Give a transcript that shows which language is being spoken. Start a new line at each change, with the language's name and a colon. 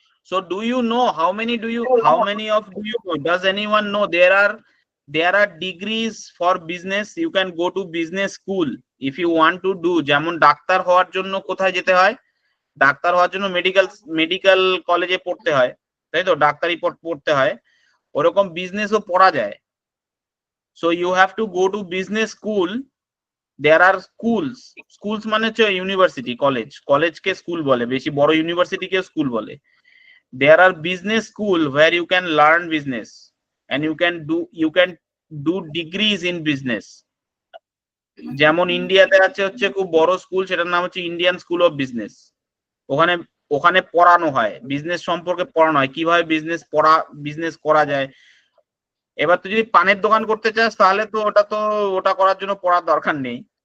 English: So do you know how many of do you know? Does anyone know there are degrees for business? You can go to business school if you want to do.
Bangla: যেমন doctor হওয়ার জন্য কোথায় যেতে হয়? Doctor হওয়ার জন্য medical কলেজে পড়তে হয়, তাই তো, ডাক্তারি পড়তে হয়। ওরকম বিজনেসও পড়া যায়।
English: So you have to go to business school. There are schools
Bangla: মানে হচ্ছে ইউনিভার্সিটি, কলেজকে স্কুল বলে, বেশি বড় ইউনিভার্সিটিকে স্কুল বলে।
English: There are business school where you can learn business and you can do degrees in business.
Bangla: যেমন ইন্ডিয়াতে আছে হচ্ছে খুব বড় স্কুল, সেটার নাম হচ্ছে ইন্ডিয়ান স্কুল অফ বিজনেস। ওখানে পড়ানো হয়, বিজনেস সম্পর্কে পড়ানো হয়, কিভাবে বিজনেস করা যায়। এবার তুই যদি পানের দোকান করতে চাস, তাহলে তো ওটা করার জন্য পড়ার দরকার নেই।